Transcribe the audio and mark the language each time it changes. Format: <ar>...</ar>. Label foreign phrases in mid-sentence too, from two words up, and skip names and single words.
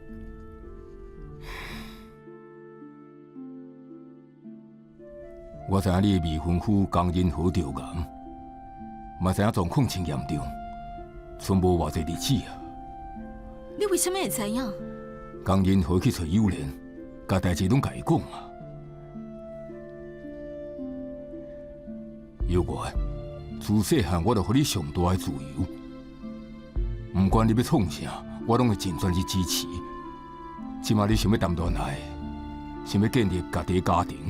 <nan>我知影你的未婚夫江仁和着癌，嘛知影状况真严重，剩无偌济日子啊。你为什么会知影？江仁和去找幼莲，甲代志拢甲伊讲啊。有我，自细汉我就互你上大的自由，毋管你要创啥，我拢会尽全去支持。即马你想要谈恋爱，想要建立家己的家庭。</nan>